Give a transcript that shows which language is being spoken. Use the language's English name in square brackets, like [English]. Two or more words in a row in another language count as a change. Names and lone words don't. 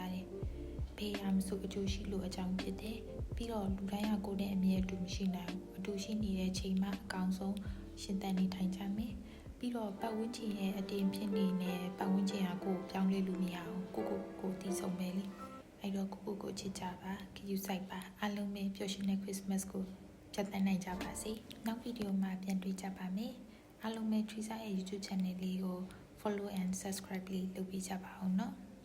[Burmese] ရတယ်ဘေးရမဆိုအကျိုးရှိလို့အကြောင်းဖြစ်တယ်ပြီးတော့လူတိုင်းကကိုယ်နဲ့အမြဲအတူမရှိနိုင်ဘူးအတူရှိနေတဲ့ချိန်မှာအကောင်းဆုံးရှင်သန်နေထိုင်ကြမယ်ပြီးတော့ပတ်ဝန်းကျင်ရဲ့အတင်းဖြစ်နေတဲ့ပတ်ဝန်းကျင်ကကိုယ်ပြောင်းလဲလို့မရအောင်ကိုတည်ဆုံမယ်လေအဲ့တော့ကိုချစ်ကြပါဂရုစိုက်ပါအားလုံးပဲပျော်ရွှင်တဲ့ Christmas ကိုဖြတ်သန်းနိုင်ကြပါစေနောက်ဗီဒီယိုမှာပြန်တွေ့ကြပါမယ်အားလုံးပဲ Trisa ရဲ့ YouTube channel လေးကို [English] follow and subscribe [Burmese] လေးလုပ်ပေးကြပါအောင်နော်